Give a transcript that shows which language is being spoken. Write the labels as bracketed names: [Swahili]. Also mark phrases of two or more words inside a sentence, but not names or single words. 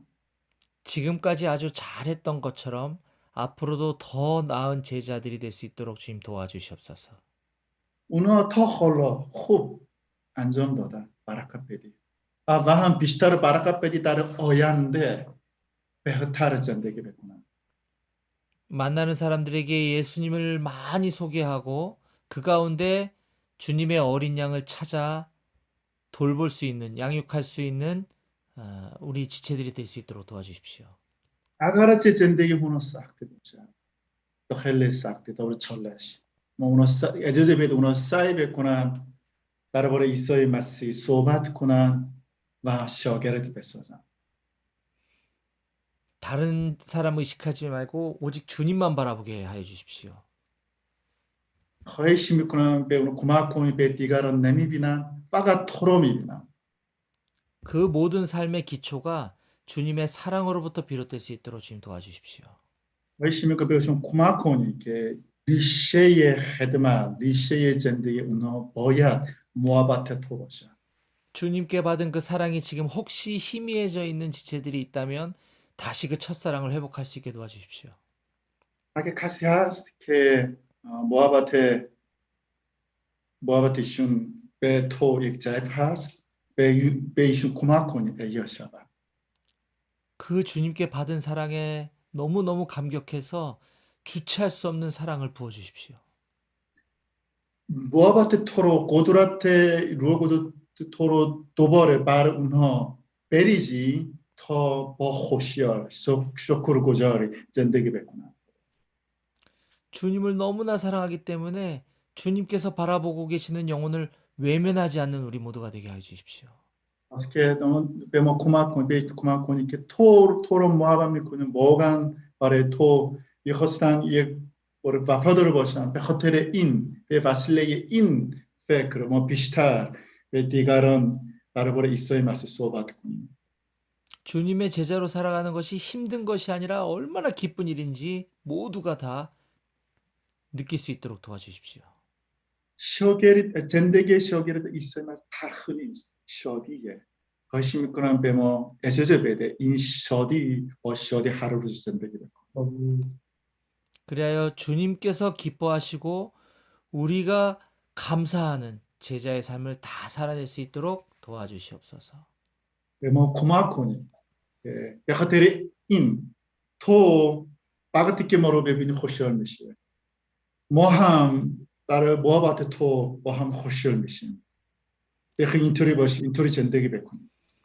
[Korean] 지금까지 아주 잘했던 것처럼 앞으로도 더 나은 제자들이 될 수 있도록 주님 도와주시옵소서. [Persian] اونا تا حالا خوب انجام دادن. برکت بدی. و هم بیشتر برکت بدی در آینده بهتر زندگی بکنن. [Korean] 만나는 사람들에게 예수님을 많이 소개하고 그 가운데 주님의 어린 양을 찾아 돌볼 수 있는, 양육할 수 있는 우리 지체들이 될 수 있도록 도와주십시오. [Persian] اگرچه زندگی اونا سخته باشه تو خیلی سخته تا چالش ما اونا اجازه بده اونا سعی بکنن درباره عیسی مسیح صحبت کنن و شاگرد بسازن. [Korean] 다른 사람 의식하지 말고 오직 주님만 바라보게 하여 주십시오. [Persian] خواهش میکنم به اون کمک کنید به دیگران نمیبینن فقط تو رو میبینن. [Korean] 그 모든 삶의 기초가 주님의 사랑으로부터 비롯될 수 있도록 주님 도와주십시오. [Persian] خواهش میکنم بهشون کمک کنید که ریشه خدمت ریشه زندگی اونا باید محبت تو باشه. [Korean] 주님께 받은 그 사랑이 지금 혹시 희미해져 있는 지체들이 있다면 다시 그 첫사랑을 회복할 수 있게 도와주십시오. [Persian] اگه کسی هست که محبتشون به تو یک ضعف هست به ایشون کمک کنید احیا شود. [Korean] 그 주님께 받은 사랑에 너무너무 감격해서 주체할 수 없는 사랑을 부어주십시오. [Persian] محبت تو رو قدرت تو رو دوباره بر اونها بریزی تا با خوشیار شکرگزاری زندگی بکنن. [Korean] 주님을 너무나 사랑하기 때문에 주님께서 바라보고 계시는 영혼을 외면하지 않는 우리 모두가 되게 해 주십시오. [Persian] از که به ما کمک کنید به کمک کنید که تو رو محبت میکنیم واقعا برای تو میخواستن یک وفادار باشن به خاطر این به وسیله این فکر ما بیشتر به دیگران درباره عیسی مسیح صحبت کنیم. [Korean] 주님의 제자로 살아가는 것이 힘든 것이 아니라 얼마나 기쁜 일인지 모두가 다 느낄 수 있도록 도와주십시오. [Persian] زندگی شاگرد عیسی مسیح تلخ نیست شادیه. خواهش میکنم به ما اجازه بده این شادی با شادی هر روز زندگی بکنیم. [Korean] 그리하여 주님께서 기뻐하시고 우리가 감사하는 제자의 삶을 다 살아낼 수 있도록 도와주시옵소서. [Persian] به ما کمک کنید به خاطر این تو وقتی که ما رو ببینی خوشحال میشه ما هم در محبت تو با هم خوشحال میشیم. بخیر اینطوری باشی اینطوری زندگی بکنیم.